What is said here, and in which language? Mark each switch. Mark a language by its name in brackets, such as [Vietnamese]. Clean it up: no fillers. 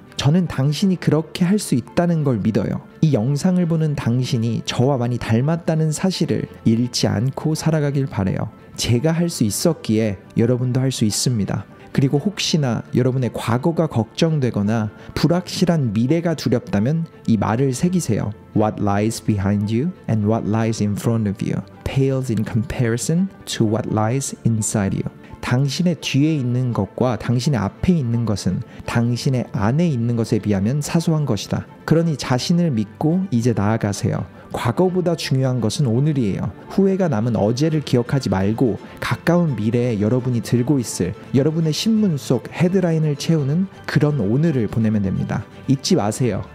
[Korean] 저는 당신이 그렇게 할 수 있다는 걸 믿어요. 이 영상을 보는 당신이 저와 많이 닮았다는 사실을 잃지 않고 살아가길 바라요. 제가 할 수 있었기에 여러분도 할 수 있습니다. 그리고 혹시나 여러분의 과거가 걱정되거나 불확실한 미래가 두렵다면 이 말을 새기세요. [English] What lies behind you and what lies in front of you pales in comparison to what lies inside you. [Korean] 당신의 뒤에 있는 것과 당신의 앞에 있는 것은 당신의 안에 있는 것에 비하면 사소한 것이다. 그러니 자신을 믿고 이제 나아가세요. 과거보다 중요한 것은 오늘이에요. 후회가 남은 어제를 기억하지 말고 가까운 미래에 여러분이 들고 있을 여러분의 신문 속 헤드라인을 채우는 그런 오늘을 보내면 됩니다. 잊지 마세요.